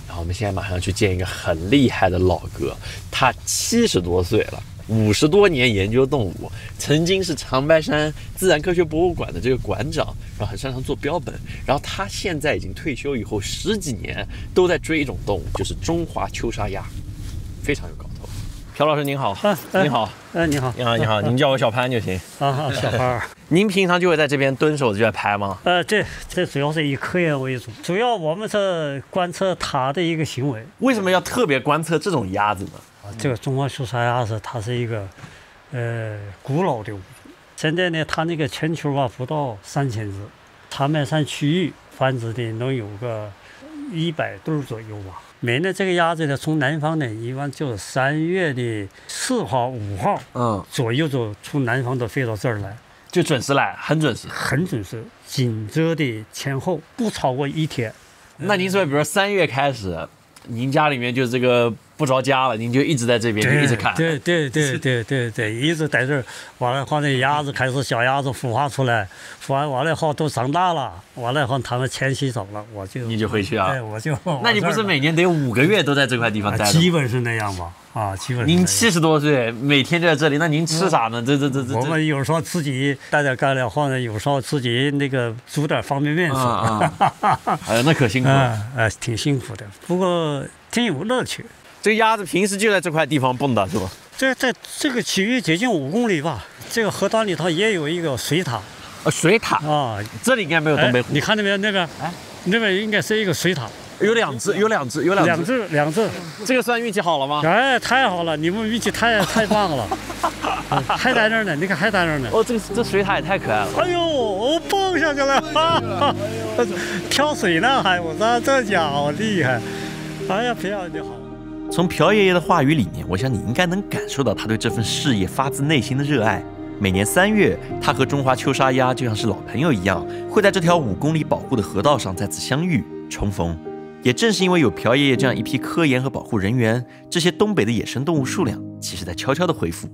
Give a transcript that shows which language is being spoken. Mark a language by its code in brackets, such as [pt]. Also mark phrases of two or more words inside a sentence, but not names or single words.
[zh] 然後我們現在馬上去見一個很厲害的老哥，他70多歲了，50多年研究動物，曾經是長白山自然科學博物館的這個館長，然後很擅長做標本。然後他現在已經退休以後10幾年都在追一種動物，就是中華秋沙鴨。非常有搞頭，朴老師您好，您好，你好，你好，您叫我小潘就行。小潘。您平常就會在這邊蹲守就在拍嗎？這主要是以科研為主，主要我們是觀測它的一個行為。為什麼要特別觀測這種鴨子呢？這個中華秋沙鴨它是一個古老的物種，現在呢它那個全球不到3000隻，長白山區域繁殖的能有個100對左右吧。每年這個鴨子呢，從南方呢，一般就是3月的4號、5號，左右就從南方都飛到這兒來，就準時來，很準時，很準時，緊接的前後不超過1 天。那您說，比如說3月開始，您家裡面就這個不着家了，您就一直在這邊就一直看。對，一直在這兒。完了後，那鴨子開始小鴨子孵化出來，孵完完了後都長大了，完了後它們遷徙走了，你就回去啊？對，我就。那你不是每年得有5個月都在這塊地方待？基本是那樣吧，基本。您70多歲，每天就在這裡，那您吃啥呢？這。我們有時候自己帶點乾糧或者有時候自己那個煮點方便麵吃。那可辛苦了。挺辛苦的，不過挺有樂趣。這個鴨子平時就在這塊地方蹦躂，是吧？在這個區域接近5公里吧。這個河段裡頭也有一個水塔。水塔啊，這裡應該沒有東北虎。你看那邊那邊，那邊應該是一個水塔。有兩隻。這個算運氣好了嗎？太好了，你們運氣太棒了。還在那兒呢，你看還在那兒呢。這水塔也太可愛了。哎呦，我蹦下去了，跳水呢還，我說這家伙厲害。哎呀，漂亮就好。從朴爺爺的話語裡面，我想你應該能感受到他對這份事業發自內心的熱愛。每年3月，他和中華秋沙鴨就像是老朋友一樣，會在這條5公里保護的河道上再次相遇重逢。也正是因為有朴爺爺這樣一批科研和保護人員，這些東北的野生動物數量其實在悄悄的恢復。